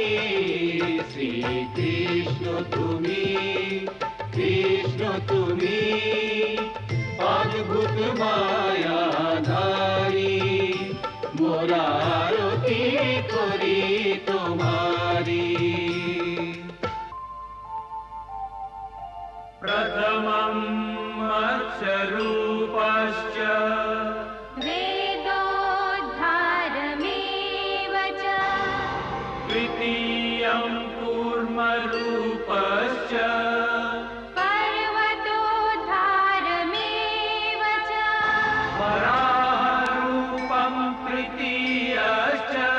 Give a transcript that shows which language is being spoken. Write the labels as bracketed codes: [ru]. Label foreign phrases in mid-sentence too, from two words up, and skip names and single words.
[bn] শ্রীকৃষ্ণ তুমি, কৃষ্ণ তুমি, অদ্ভুত মায়াধারী, মোরা আরতি করি তোমারি। [sa] প্রথমং মৎস্যরূপশ্চ वेदोद्धारमेव च, तृतीयं कूर्मरूपश्च पर्वतोद्धारमेव च, वराहरूपं तृतीयश्च